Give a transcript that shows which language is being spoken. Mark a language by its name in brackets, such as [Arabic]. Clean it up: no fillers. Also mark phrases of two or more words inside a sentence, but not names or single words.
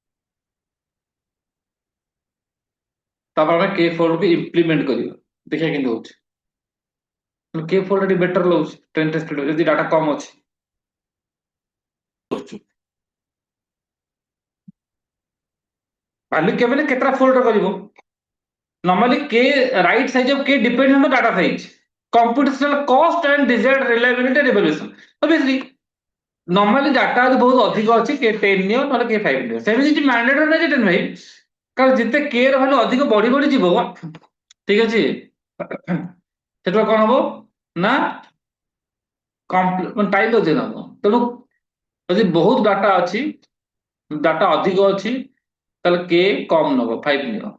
[Odia] ତାପରେ ଆମେ [English] K fold [Odia] କୁ ଇମ୍ପ୍ଲିମେଣ୍ଟ କରିବା, ଦେଖିବା କେମିତି ହଉଛି। [English] K fold [Odia] ଟିକେ ବେଟର ଲାଗୁଛି [English] train test [Odia] ଯଦି ଡାଟା କମ ଅଛି। ଭାଲ୍ୟୁ କେବେ ନା କେତେଟା ଫୋଲ୍ଡ କରିବ? [English] Normally, K right size of K depends on the data size, computational cost and desired reliability and evaluation. Obviously, normally [Odia] data ଯଦି ବହୁତ ଅଧିକ ଅଛି K10 ନିଅ, ନହେଲେ K5 ନିଅ। ସେମିତି କିଛି ମ୍ୟାଣ୍ଡେଟରି ନାହିଁ ଯେ 10 ଭାଇ, କାରଣ ଯେତେ K ର ଭାଲ୍ୟୁ ଅଧିକ ବଢି ବଢି ଯିବ, ଠିକ ଅଛି, ସେତେବେଳେ କଣ ହବ ନା ଟାଇମ ଅଧିକ ନବ। ତେଣୁ ଯଦି ବହୁତ ଡାଟା ଅଛି, ଡାଟା ଅଧିକ ଅଛି, ତାହେଲେ K କମ ନବ, 5 ନିଅ।